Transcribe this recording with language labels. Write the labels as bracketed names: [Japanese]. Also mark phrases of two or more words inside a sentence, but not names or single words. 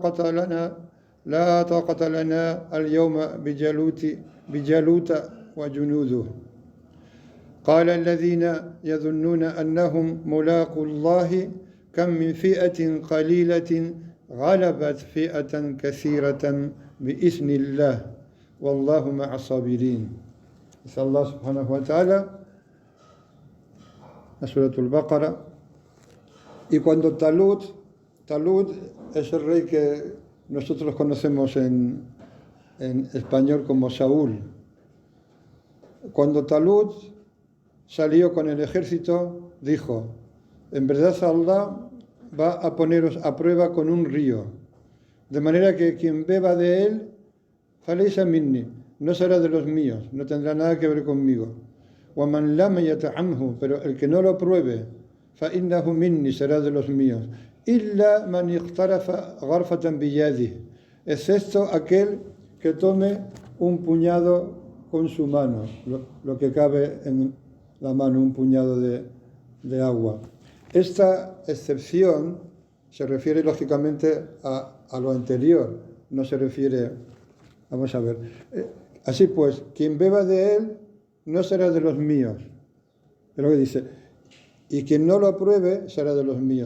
[Arabic] طاقة لنا اليوم بجالوت وجنوده قال الذين يظنون أنهم ملاقو الله كم من فئة قليلة غلبت فئة كثيرة بإذن الله والله مع الصابرين. [Spanish] Dice [Arabic] الله سبحانه وتعالى, [Spanish] la Suratul Baqara. Y cuando Talut es el rey que nosotros conocemos en español como Saúl. Cuando Talut salió con el ejército, dijo: en verdad Allah va a poneros a prueba con un río, de manera que quien beba de él, [Arabic] فليس مني, [Spanish] no será de los míos, no tendrá nada que ver conmigo. [Arabic] وَمَنْ لَمْ يَطْعَمْهُ, [Spanish] pero el que no lo pruebe, [Arabic] فَإِنَّهُ minni, [Spanish] será de los míos. [Arabic] إِلَّا مَنْ اغْتَرَفَ غَرْفَةً بِيَدِهِ, [Spanish] excepto aquel que tome un puñado con su mano, lo que cabe en la mano, un puñado de agua. Esta excepción se refiere lógicamente a lo anterior, no se refiere, vamos a ver, así pues, quien beba de él no será de los míos, pero que dice, y quien no lo apruebe será de los míos.